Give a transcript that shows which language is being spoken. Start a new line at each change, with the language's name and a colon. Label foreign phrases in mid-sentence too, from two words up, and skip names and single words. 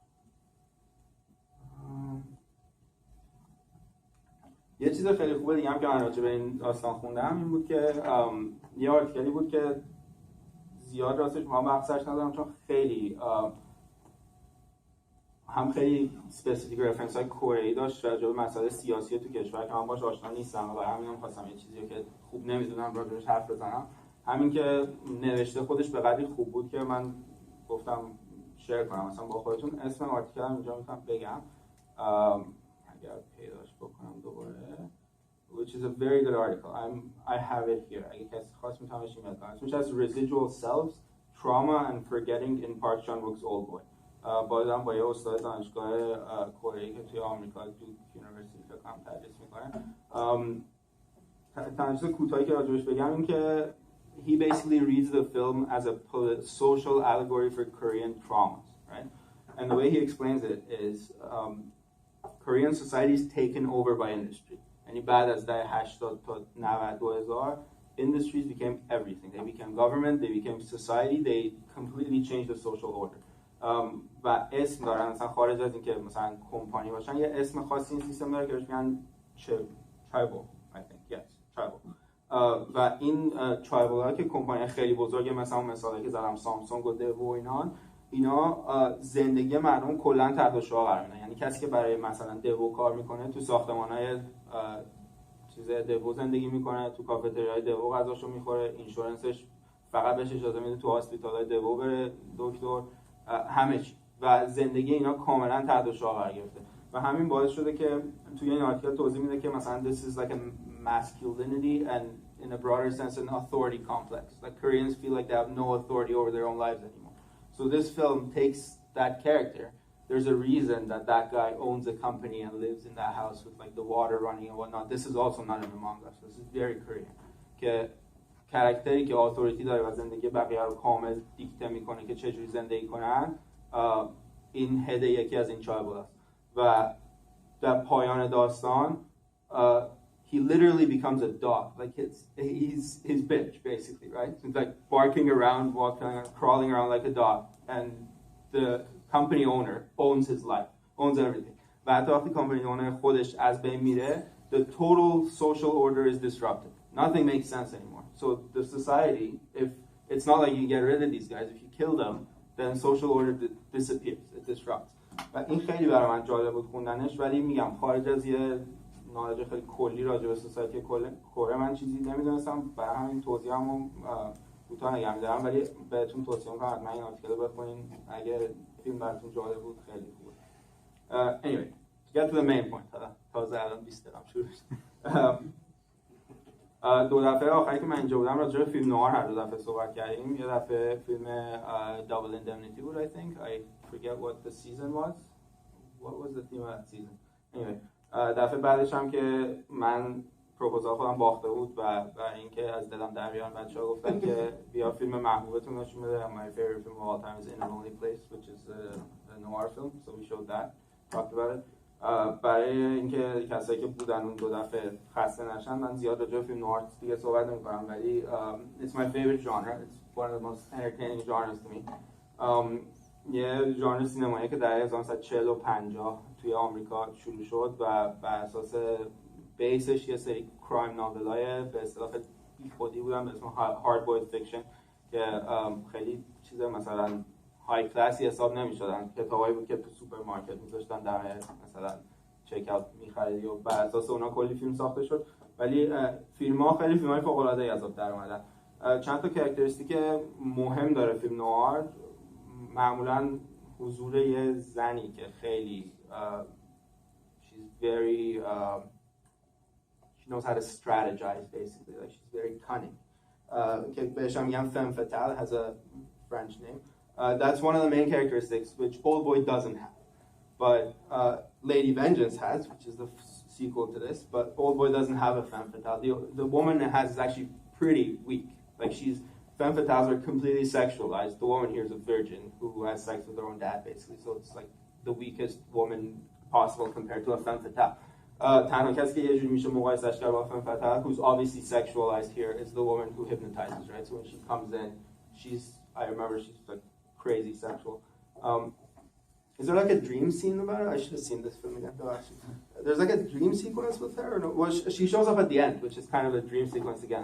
Persian: یه چیز خیلی خوبه دیگه هم که من راجع به این داستان خوندم این بود که یه آرتیکلی بود که زیاد راستش ما بحثش ندارم چون خیلی هم خیلی اسپسیفیک رفرنس های کره‌ای داشت راجع به مسائل سیاسی تو کشور که من باهاش آشنا نیستم و برای همین خواستم یه چیزی که خوب نمیدونم راجعش حرف بزنم. همین که نوشته خودش به قدری خوب بود که من گفتم شیر کنم مثلا با خودتون. اسم آرتیکل هم اینجا میتونم بگم اگر پیداش بکنم دوباره،
English: which is a very good article. I have it here.
Persian: اگه کسی خواست میتونم بهش ایمیل کنم. اسمش از Residual Selves, Trauma and Forgetting in Park Chan-wook's Oldboy. بازم با یه استاد دانشگاه کره‌ای که توی آمریکا دوک یونیورسیتی فکر کنم تدریس میکنه. تنظیم کوتاهی که راجبش بگم این که
English: he basically reads the film as a social allegory for Korean traumas, right? And the way he explains it is Korean society is taken over by industry.
Persian: یعنی بعد از دهه 80 تا 90 2000
English: industries became everything. They became government, they became society, they completely changed the social order.
Persian: و اسم دارن مثلا خارج از اینکه مثلا کمپانی باشن یه اسم خاصی این سیستم داره که بهش میگن
English: tribal, I think, yes, tribal.
Persian: و این tribal ها که کمپانی خیلی بزرگه مثلا اون مثالی که زدم سامسونگ و دو و اینا زندگی مردم کلا تحت شعاع قرار میدن. یعنی کسی که برای مثلا دو کار میکنه تو ساختمان‌های چیز دو زندگی میکنه، تو کافتریای دو غذاشو میخوره، اینشورنسش فقط بهش اجازه میده تو هاسپیتالای دو بره دکتر، همه چی و زندگی اینا کاملا تحت شعاع قرار گرفته و همین باعث شده که توی این آرتیکل توضیح میده که مثلا
English: this is like a masculinity and in a broader sense an authority complex. Like Koreans feel like they have no authority over their own lives anymore. So this film takes that character. There's a reason that that guy owns a company and lives in that house with like the water running and whatnot. This is also not in the manga. So this is very Korean.
Persian: که کاراکتری که اتوریتی داره و زندگی بقیه رو کامل دیکته میکنه که چجوری زندگی کنن، این هد یکی از این چایبل است و در پایان داستان
English: he literally becomes a dog. Like he's his bitch basically, right? He's like barking around, walking around, crawling around like a dog, and the company owner owns his life, owns everything.
Persian: و حتی وقتی
English: company owner
Persian: خودش از بین میره,
English: the total social order is disrupted. Nothing makes sense anymore. So the society, if it's not like you get rid of these guys, if you kill them, then social order disappears, it disrupts.
Persian: و این خیلی برای من جالب بود خوندنش. ولی میگم خارج از یه نالج خیلی کلی راجع به سوسایتی کره من چیزی نمیدونستم، برای همین توضیحمو کوتاه نگم دارم. ولی بهتون توصیه میکنم حتما این آرتیکل رو بخونین اگه فیلم براتون جالب بود. خیلی خوبه.
English: Anyway, to get to the main point.
Persian: تازه الان 20 دقیقه شروع شد. دو دفعه آخری که من اینجا بودم راجع به فیلم نوار هر دو دفعه صحبت کردیم. یه دفعه فیلم Double Indemnity بود I think.
English: I forget what the season was. What was the theme of that season? Anyway,
Persian: دفعه بعدش هم که من پروپوزال خودم باخته بود و اینکه از دلم در بیان بچه‌ها گفتن که بیا فیلم محبوبتون نشون بده.
English: My favorite film of all time is In a Lonely Place, which is a noir film. So we showed that, talked about it.
Persian: برای اینکه کسایی که بودن اون دو دفعه خسته نشن من زیاد راجع به فیلم نوار دیگه صحبت نمی‌کنم.
English: ولی it's my favorite genre. It's one of the most entertaining genres to me.
Persian: یه ژانر سینمایی که در 1940 و 50 توی آمریکا شروع شد و بر اساس بیسش یه سری
English: crime novels
Persian: به اصطلاح بیخودی بودن به اسم
English: hard boiled fiction
Persian: که خیلی چیز مثلا
English: high classy
Persian: حساب نمی‌شدن. کتابایی بود که تو سوپرمارکت می‌ذاشتن در مثلا
English: check out
Persian: می‌خریدی و بر اساس اونها کلی فیلم ساخته شد. ولی فیلم‌ها خیلی فیلم‌های فوق‌العاده‌ای از آب در اومدن. چند تا کاراکتریستیک مهم داره فیلم نوار. معمولاً حضور یه زنی که خیلی
English: she's very she knows how to strategize basically, like she's very cunning.
Persian: که بهش هم میگن
English: femme fatale, has a French name. That's one of the main characteristics which Oldboy doesn't have. but Lady Vengeance has, which is the sequel to this, but Oldboy doesn't have a femme fatale. The woman it has is actually pretty weak. Like femme fatales are completely sexualized. The woman here is a virgin who has sex with her own dad, basically. So it's like the weakest woman possible compared to a femme fatale.
Persian: تنها کسی که یه جوری میشه مقایسهش کرد با
English: femme fatale, who's obviously sexualized here, is the woman who hypnotizes, right? So when she comes in, I remember she's like crazy sexual. Is there like a dream scene about it? I should have seen this film again. There's like a dream sequence with her? Or no? Well, she shows up at the end, which is kind of a dream sequence again.